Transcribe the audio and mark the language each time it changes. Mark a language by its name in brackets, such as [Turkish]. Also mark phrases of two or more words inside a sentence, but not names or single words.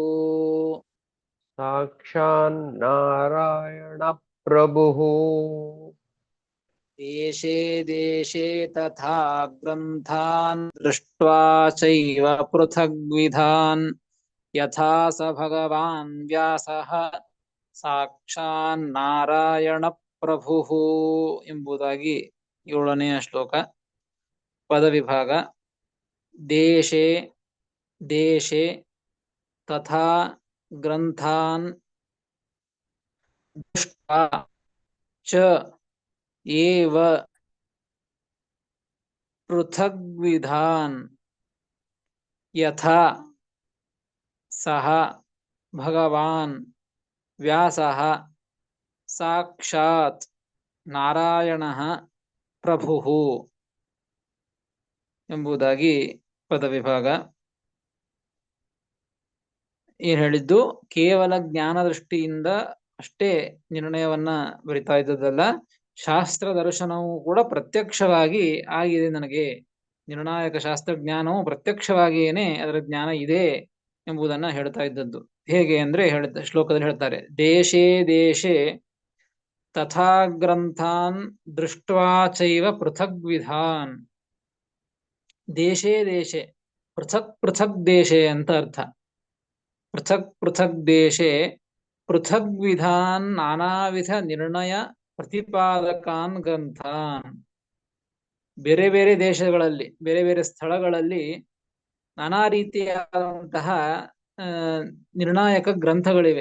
[Sanskrit] ಸಾಕ್ಷಾನ್ನಾರಾಯಣ ಪ್ರಭುಃ ದೇಶೇ ದೇಶೇ ತಥಾ ಗ್ರಂಥಾನ್ ದೃಷ್ಟ್ವಾ ಚೈವ ಪೃಥಗ್ವಿಧಾನ್ ಯಥಾ ಸ ಭಗವಾನ್ ವ್ಯಾಸಃ ಸಾಕ್ಷಾನ್ನಾರಾಯಣ ಪ್ರಭುಃ [Kannada] ಎಂಬುದಾಗಿ 7ನೇ ಶ್ಲೋಕ. ಪದವಿಭಾಗ. [Sanskrit] ದೇಶೇ ದೇಶೇ ತಥಾ ಗ್ರಂಥಾನ್ ದೃಷ್ಟ್ವಾ ಚ ಏವ ಪೃಥಗ್ವಿಧಾನ್ ಯಥಾ ಸಹ ಭಗವಾನ್ ವ್ಯಾಸಃ ಸಾಕ್ಷಾತ್ ನಾರಾಯಣಃ ಪ್ರಭುಃ [Kannada] ಎಂಬುದಾಗಿ ಪದವಿಭಾಗ. ಏನ್ ಹೇಳಿದ್ದು? ಕೇವಲ ಜ್ಞಾನ ದೃಷ್ಟಿಯಿಂದ ಅಷ್ಟೇ ನಿರ್ಣಯವನ್ನ ಬರಿತಾ ಇದ್ದದಲ್ಲ, ಶಾಸ್ತ್ರ ದರ್ಶನವು ಕೂಡ ಪ್ರತ್ಯಕ್ಷವಾಗಿ ಆಗಿದೆ ನನಗೆ. ನಿರ್ಣಾಯಕ ಶಾಸ್ತ್ರ ಜ್ಞಾನವು ಪ್ರತ್ಯಕ್ಷವಾಗಿಯೇನೆ ಅದರ ಜ್ಞಾನ ಇದೆ ಎಂಬುದನ್ನ ಹೇಳ್ತಾ ಇದ್ದದ್ದು. ಹೇಗೆ ಅಂದ್ರೆ ಶ್ಲೋಕದಲ್ಲಿ ಹೇಳ್ತಾರೆ, [Sanskrit] ದೇಶೇ ದೇಶೇ ತಥಾ ಗ್ರಂಥಾನ್ ದೃಷ್ಟ್ವಾ ಚೈವ ಪೃಥಗ್ವಿಧಾನ್. ದೇಶೇ ದೇಶೆ, ಪೃಥಕ್ ದೇಶೆ [Kannada] ಅಂತ ಅರ್ಥ. [Sanskrit] ಪೃಥಕ್ ದೇಶೆ ಪೃಥಗ್ವಿಧಾನ್ ನಾನಾವಿಧ ನಿರ್ಣಯ ಪ್ರತಿಪಾದಕಾನ್ ಗ್ರಂಥಾನ್. [Kannada] ಬೇರೆ ಬೇರೆ ದೇಶಗಳಲ್ಲಿ, ಬೇರೆ ಬೇರೆ ಸ್ಥಳಗಳಲ್ಲಿ ನಾನಾ ರೀತಿಯಾದಂತಹ ನಿರ್ಣಾಯಕ ಗ್ರಂಥಗಳಿವೆ.